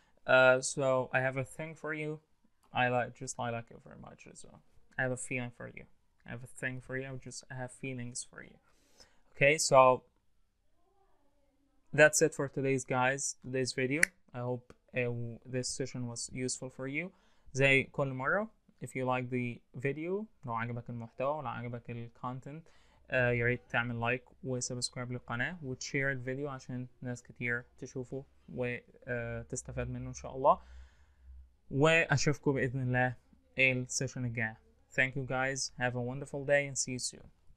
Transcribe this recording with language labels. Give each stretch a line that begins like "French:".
English: So I have a thing for you. I like you very much. So I have a feeling for you. I have a thing for you. I have feelings for you. Okay, so that's it for today's video. I hope this session was useful for you.
Arabic: زي كل مرة,
English: if you like the video,
Arabic: لو عجبك المحتوى, لو عجبك الكونتنت, يا ريت تعمل لايك وسبسكرايب للقناة وتشير الفيديو عشان ناس كتير تشوفه وتستفاد منه إن شاء الله. وأشوفكم بإذن الله السيشن الجاية.
English: Thank you guys. Have a wonderful day and see you soon.